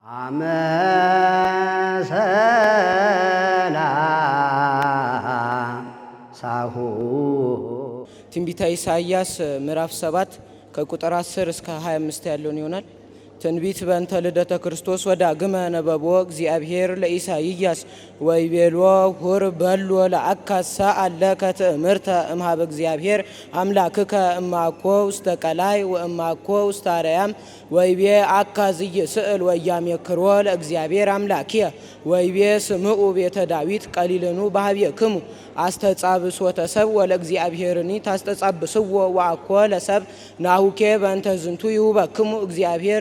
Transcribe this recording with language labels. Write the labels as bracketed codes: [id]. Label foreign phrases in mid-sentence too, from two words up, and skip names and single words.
[am] አመሰላ ሳሁ ትንቢተ ኢሳይያስ ምዕራፍ 7 ከቁጥር 10 እስከ 25 ያለውን ይሆናል። [gez] ትንቢት በእንተ ልደተ ክርስቶስ ወዳግመ ነበቦ እግዚአብሔር ለኢሳይያስ ወይቤሎ ሁር በሎ ለአካሳ አለከ ትእምርተ እምኀበ እግዚአብሔር አምላክከ እማኮ ውስተ ቀላይ ወእማኮ ውስተ አርያም ወይቤ አካዝ ይስእል ወያሜክሮ ለእግዚአብሔር አምላክየ ወይቤ ስምዑ ቤተ ዳዊት ቀሊልኑ ባህቤክሙ አስተጻብሶተ ሰብ ወለእግዚአብሔርኒ ታስተጻብስዎ ወአኮ ለሰብ ናሁኬ በእንተ ዝንቱ ይሁበክሙ እግዚአብሔር